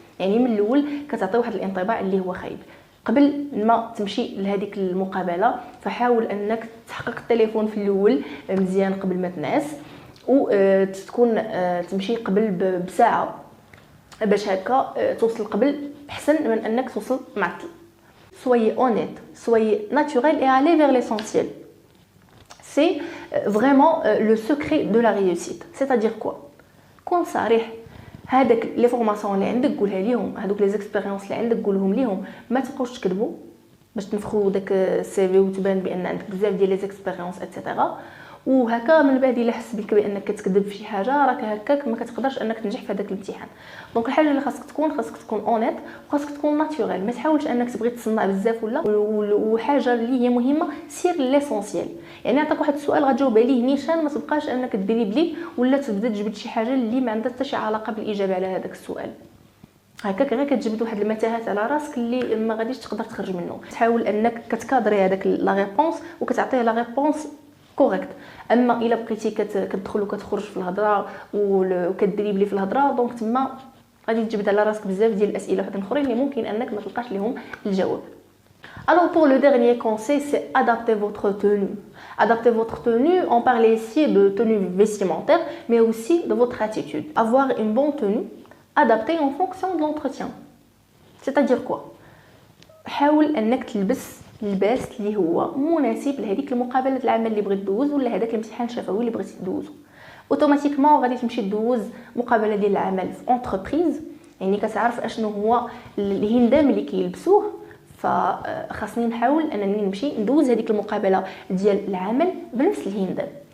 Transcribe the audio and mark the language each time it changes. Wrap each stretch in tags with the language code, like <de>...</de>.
<ar>يعني من الاول كتعطي واحد الانطباع اللي هو خايب. قبل ما تمشي لهذيك المقابله فحاول انك تحقق التليفون في الاول مزيان قبل ما تنعس، وتكون تمشي قبل بساعه باش هكا توصل قبل احسن من انك توصل معطل.</ar> <fr>soyez honnête, soyez naturel et allez vers l'essentiel. C'est vraiment le secret de la réussite. C'est-à-dire quoi?</fr> <ar>كون صريح. هذاك لي فورماسيون اللي عندك قولها ليهم، هذوك لي زيكسبيريونس اللي عندك قولهم ليهم، ما تبقاوش تكذبوا باش تنفخوا داك السي في وتبان بان عندك بزاف ديال لي زيكسبيريونس ايتترا. وهكا من بعد الا حس بك بانك كتكذب في شي حاجه راك هكاك ما كتقدرش انك تنجح في هذاك الامتحان. دونك الحاجه اللي خاصك تكون اونيت وخاصك تكون ناتوريل، ما تحاولش انك تبغي تصنع بزاف وحاجه اللي هي مهمه سير ليسونسيال. يعني عطاك واحد السؤال غتجاوب عليه نيشان، ما تبقاش انك ديري بلي ولا تبدا تجبد شي حاجه اللي ما عندها حتى شي علاقه بالاجابه على هذاك السؤال. هكاك غير كتجبد واحد المتاهات على راسك اللي ما غاديش تقدر تخرج منه. تحاول انك كتكادري هذاك لا ريبونس وكتعطيه لا ريبونس كوريكت. اما الا بقيتي كتدخل وكتخرج في الهضره وكدريبلي في الهضره، دونك تما غادي تجبد على راسك بزاف ديال الاسئله وحدين اخرين اللي ممكن انك ما تلقاش لهم الجواب.</ar> <fr>Alors pour le dernier conseil, c'est adapter votre tenue. Adapter votre tenue, on parlait ici de tenue vestimentaire, mais aussi de votre attitude. Avoir une bonne tenue adaptée en fonction de l'entretien. C'est-à-dire quoi?</fr> <ar>حاول انك تلبس اللباس اللي هو مناسب لهذيك المقابله العمل اللي بغيت تدوز ولا هذاك الامتحان الشفوي اللي بغيتي تدوزو. اوتوماتيكمون غادي تمشي تدوز مقابله ديال العمل في انتربريز، يعني كتعرف اشنو هو الهندام اللي كيلبسوه، فخاصني نحاول انني نمشي ندوز هذيك المقابله ديال العمل بنفس الهندام.</ar>